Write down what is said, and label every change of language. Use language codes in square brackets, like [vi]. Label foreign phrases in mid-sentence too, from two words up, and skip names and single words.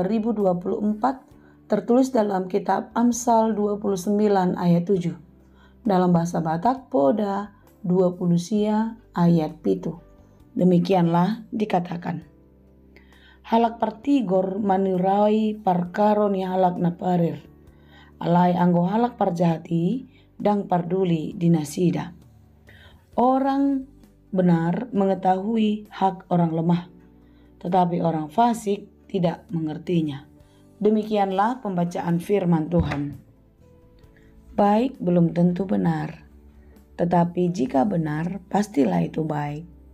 [id] 2024 tertulis dalam kitab Amsal 29 ayat 7. Dalam bahasa Batak Poda 20 [bbc] sia ayat pitu. [id] Demikianlah dikatakan. [bbc] Halak partigor manurai parkaroni halak naparir. Alai anggo halak parjahati dang parduli dinasida. [id] Orang benar mengetahui hak orang lemah, tetapi orang fasik tidak mengertinya. Demikianlah pembacaan firman Tuhan. Baik belum tentu benar, Tetapi jika benar, pastilah itu baik.